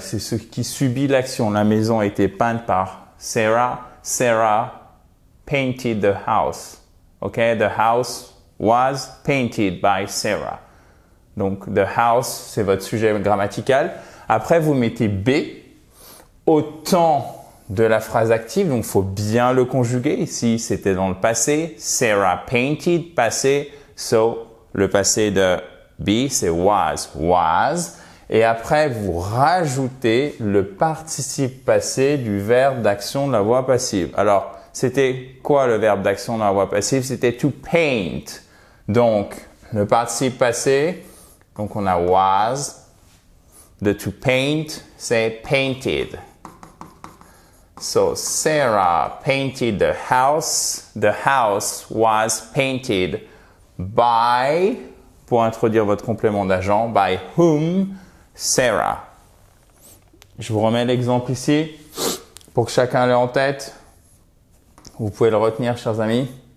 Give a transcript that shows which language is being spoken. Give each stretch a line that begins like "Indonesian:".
French: C'est ce qui subit l'action. La maison a été peinte par Sarah.
English: Sarah painted the house. Okay, the house was painted by Sarah.
French: Donc,
English: the house,
French: c'est votre sujet grammatical. Après, vous mettez B au temps de la phrase active. Donc, il faut bien le conjuguer. Ici, c'était dans le passé.
English: Sarah painted,
French: passé. So, le passé de be, c'est was, was. Et après, vous rajoutez le participe passé du verbe d'action de la voix passive. Alors, c'était quoi le verbe d'action de la voix passive? C'était to paint. Donc, le participe passé, donc on a was.
English: The to paint,
French: c'est painted.
English: So, Sarah painted the house. The house was painted by,
French: pour introduire votre complément d'agent,
English: by whom? Sarah.
French: Je vous remets l'exemple ici pour que chacun l'ait en tête. Vous pouvez le retenir, chers amis.